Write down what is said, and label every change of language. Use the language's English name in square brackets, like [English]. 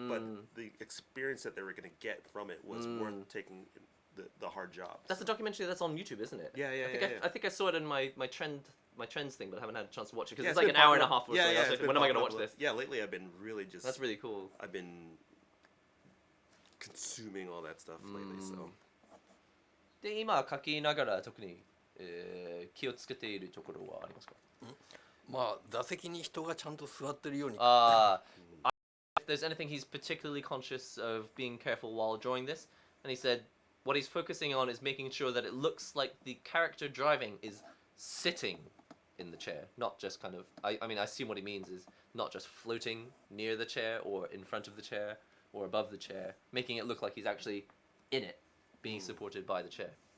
[English] But the experience that they were going to get from it was worth taking the hard jobs. That's a documentary that's on YouTube, isn't it? Yeah. I think I saw it in my trends thing, but I haven't had a chance to watch it because it's like an hour and a half or so. I was like, when am I going to watch this? Yeah, lately I've been really just. That's really cool. I've been consuming all that stuff lately, so. [Japanese] で今書きながら特に、気をつけているところはありますか？まあ座席に人がちゃんと座ってるように。 [English] If there's anything he's particularly conscious of being careful while drawing this, and he said what he's focusing on is making sure that it looks like the character driving is sitting in the chair, not just kind of. I mean, I assume what he means is not just floating near the chair or in front of the chair or above the chair, making it look like he's actually in it, being supported by the chair.